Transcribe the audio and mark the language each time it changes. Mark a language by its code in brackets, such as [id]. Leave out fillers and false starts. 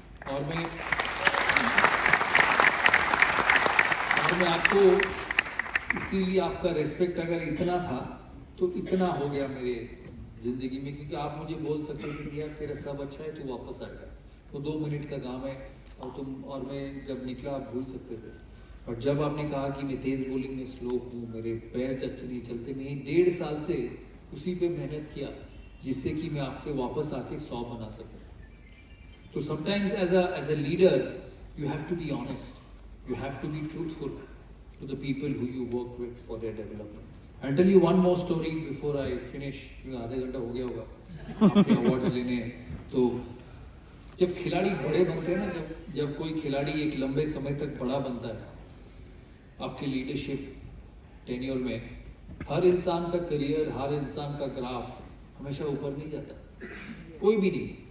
[hi] और मैं आपको इसीलिए आपका रेस्पेक्ट अगर इतना था तो इतना हो गया मेरे जिंदगी में, क्योंकि आप मुझे बोल सकते थे कि यार तेरा सब अच्छा है, तू वापस आएगा, वो 2 मिनट का काम है और मैं जब निकला आप भूल सकते थे। और जब आपने कहा कि मैं तेज बॉलिंग में स्लो हूँ, मेरे पैर अच्छे नहीं चलते, मैं 1.5 साल से उसी पे मेहनत किया जिससे कि मैं आपके वापस आके 100 बना सकूं। [en] तो sometimes as a leader you have to be honest, you have to be truthful to the people who you work with for their development. I'll tell you one more story before I finish. [hi] आधे घंटा हो गया होगा आपके awards लेने हैं। तो जब खिलाड़ी बड़े बनते हैं ना, जब कोई खिलाड़ी एक लंबे समय तक बड़ा बनता है आपके लीडरशिप टेन्योर में, हर इंसान का करियर, हर इंसान का ग्राफ हमेशा ऊपर नहीं जाता, कोई भी नहीं।